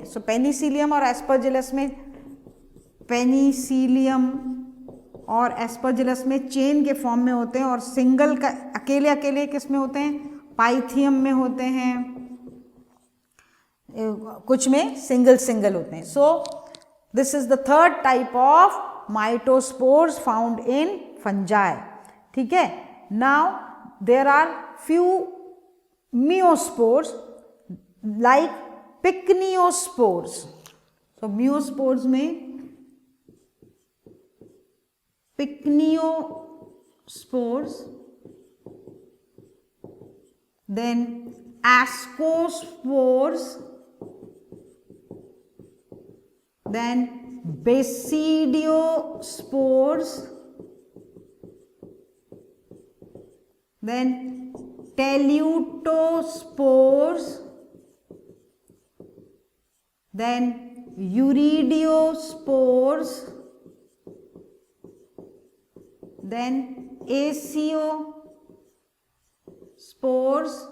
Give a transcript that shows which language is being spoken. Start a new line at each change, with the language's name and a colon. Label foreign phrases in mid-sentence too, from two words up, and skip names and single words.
Hindi: सो पेनिसिलियम और एस्परजिलस में, पेनिसिलियम और एस्परजिलस में चेन के फॉर्म में होते हैं, और सिंगल का अकेले अकेले किस में होते हैं? पाइथियम में होते हैं, कुछ में सिंगल सिंगल होते हैं।
English: so this is the third type of mitospores found in fungi.
Hindi: ठीक है।
English: now there are few meiospores like pycniospores.
Hindi: सो मियोस्पोर्स में पिक्नियोस्पोर्स,
English: then ascospores, then basidiospores, then telutospores, then euridiospores, then aciospores.